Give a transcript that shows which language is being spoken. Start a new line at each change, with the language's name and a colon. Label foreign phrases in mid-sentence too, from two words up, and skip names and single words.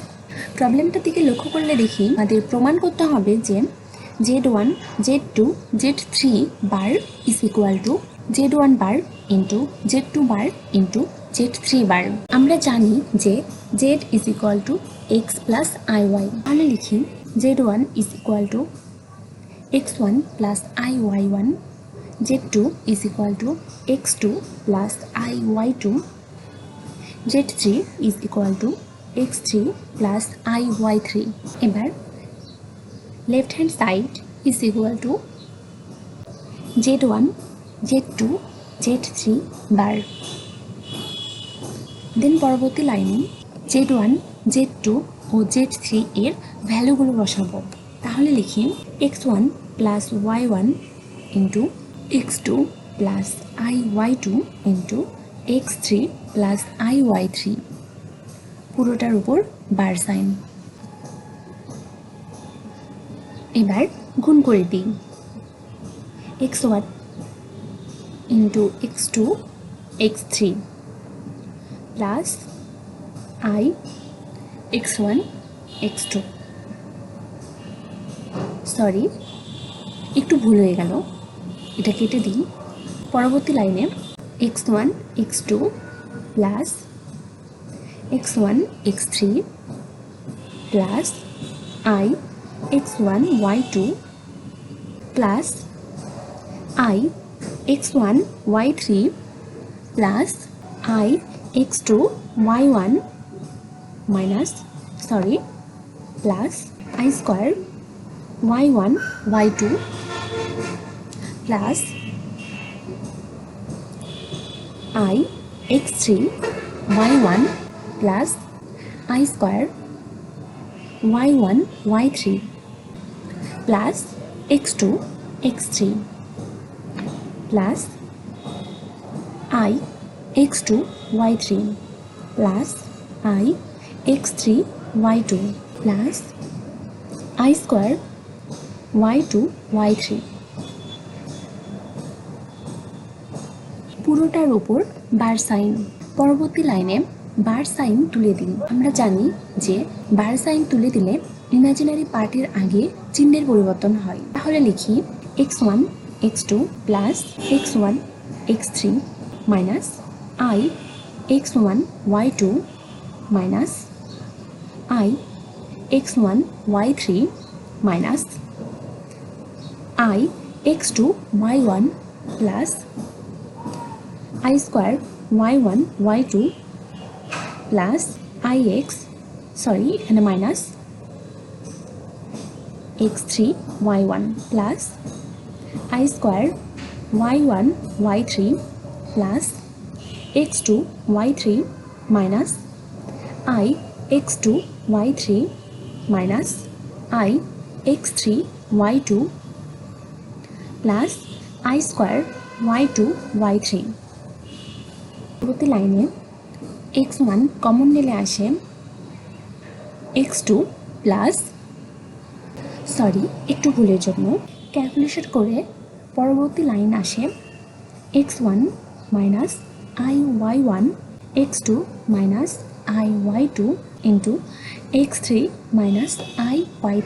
Bangla: প্রবলেমটার দিকে লক্ষ্য করলে দেখি আমাদের প্রমাণ করতে হবে যে Z1 Z2 Z3
English: bar is equal to Z1 bar into Z2 bar into Z3 bar.
Bangla: আমরা জানি যে
English: Z is equal to x plus IY.
Bangla: তাহলে লিখি
English: Z1 ইজ ইকুয়াল টু x1 plus IY1, Z2 is equal to x2 plus IY2, Z3 is equal to x3 plus IY3. এবার left hand side is equal to Z1, Z2, Z3 বার।
Bangla: দেন পরবর্তী লাইনে Z1, Z2 ও Z3 এর ভ্যালুগুলো বসাবো। তাহলে লিখি
English: x1 plus y1 into x2 plus IY2 into x3 plus IY3
Bangla: পুরোটার উপর
English: bar sign.
Bangla: এবার গুণ করে দিই
English: x1 into x2 x3 plus I x1 x2।
Bangla: সরি, একটু ভুল হয়ে গেল, এটা কেটে দিই। পরবর্তী লাইনে
English: x1 x2 plus x1 x3 plus I x1 y2 plus I x1 y3 plus I x2 y1 minus plus I square y1 y2 plus I x3 y1 plus I square y1 y3 plus x2 x3 plus I x2 y3 plus I x3 y2 plus I square y2 y3
Bangla: পুরোটার উপর
English: bar sign.
Bangla: পরবর্তী লাইনে
English: bar sign
Bangla: তুলে দিন। আমরা জানি যে
English: bar sign
Bangla: তুলে দিলে ইমাজিনারি পার্টের আগে চিহ্নের পরিবর্তন হয়। তাহলে লিখি
English: x1 x2 plus x1 x3 minus I x1 y2 minus I x1 y3 minus I x2 y1 plus I square y1 y2 plus এখানে মাইনাস x3 y1 plus I square y1 y3 plus x2 y3 minus I x2 y3 minus I x3 y2 plus I square y2 y3।
Bangla: পরবর্তী লাইনে x1 কমন নিলে আসে
English: x2 plus
Bangla: একটু ভুলের জন্য ক্যালকুলেশন করে পরবর্তী লাইন আসে
English: x1 minus IY1 x2 minus IY2 into x3 minus IY3.